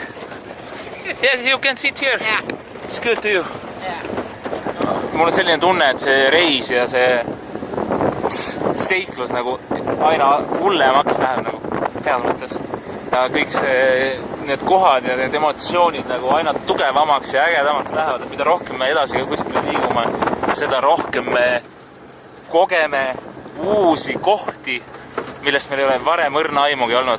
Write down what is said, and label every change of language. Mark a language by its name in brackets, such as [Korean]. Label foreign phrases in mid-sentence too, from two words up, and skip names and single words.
[English] Yeah, you can sit here. Yeah. It's good to you. Yeah. [Estonian] Mul on selline tunne, et see reis ja see seiklus nagu aina hullemaks läheb nagu heas mõttes. Ja kõik need kohad ja need emotsioonid nagu aina tugevamaks ja ägedamaks lähevad. Et mida rohkem me edasi kuskile liigume, seda rohkem me kogeme uusi kohti, millest meil ei ole varem õrna aimugi olnud.